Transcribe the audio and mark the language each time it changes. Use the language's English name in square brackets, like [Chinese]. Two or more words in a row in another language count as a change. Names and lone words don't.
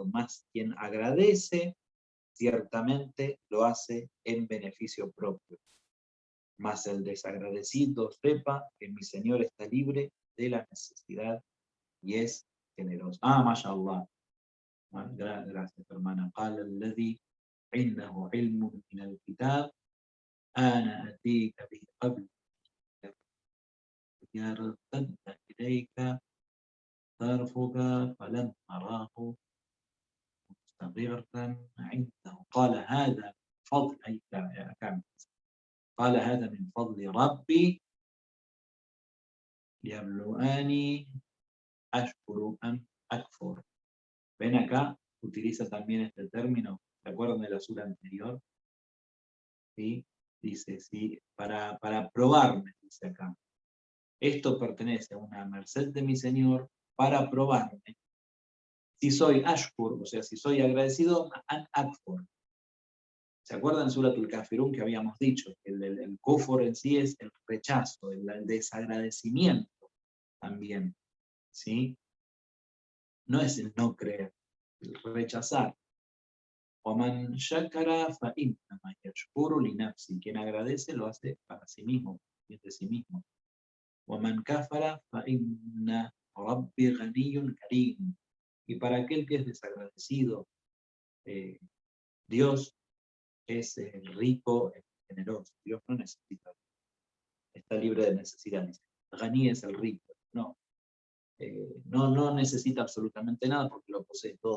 [Spanish] Más quien agradece, ciertamente lo hace en beneficio propio. Mas el desagradecido sepa que mi Señor está libre de la necesidad y es generoso. Mashallah. Gracias, hermana. [Arabic] قال الذي عنده علم من الكتاب أنا أتيك به قبل يرتد إليك طرفك فلم أراه مستقرا عنده قال هذا فضل قال هذا من فضل ربي ليبلوني أشكر أم أكفر. [Spanish] Ven acá, utiliza también este término, ¿se acuerdan de la sura anterior? ¿Sí? Dice, sí, para probarme, dice acá. Esto pertenece a una merced de mi Señor para probarme si soy ashkur, o sea, si soy agradecido, [Arabic] أم أكفر, [Spanish] ¿Se acuerdan Suratul Kafirun que habíamos dicho? Que el kufr en sí es el rechazo, el desagradecimiento también, ¿sí? No es el no creer, el rechazar. [Arabic] وَمَنْ شَكَرَ فَإِنَّمَا يَشْكُرُ لِنَفْسِهِ. [Spanish] Quien agradece lo hace para sí mismo, es de sí mismo. [Arabic] وَمَنْ كَفَرَ فَإِنَّ رَبِّي غَنِيٌّ كَرِيمٌ. [Spanish] Y para aquel que es desagradecido, Dios es rico, es generoso. Dios no necesita, está libre de necesidades. Ghaní es el rico, no. No necesita absolutamente nada porque lo posee todo.